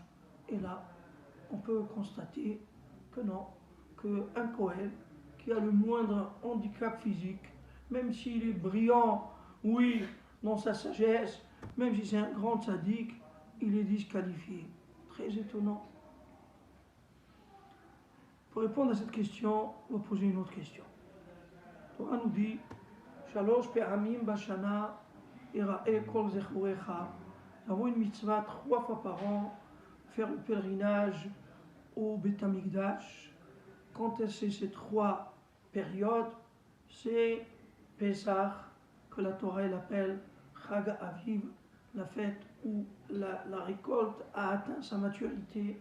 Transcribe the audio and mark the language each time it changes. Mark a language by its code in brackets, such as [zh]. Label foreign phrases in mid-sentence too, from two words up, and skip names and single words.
[fr] Et là, on peut constater que non, qu'un Kohen qui a le moindre handicap physique, même s'il est brillant, oui, dans sa sagesse, même si c'est un grand tzaddik, il est disqualifié. Très étonnant. Pour répondre à cette question, on va poser une autre question. La Torah nous dit [he] שלוש פעמים בשנה יראה כל זכורך. [fr] Nous avons une mitzvah 3 fois par an, faire le pèlerinage au Beth Amikdash. Quand c'est ces 3 périodes, c'est Pesach, que la Torah appelle [he] חג האביב, [fr] la fête où la récolte a atteint sa maturité.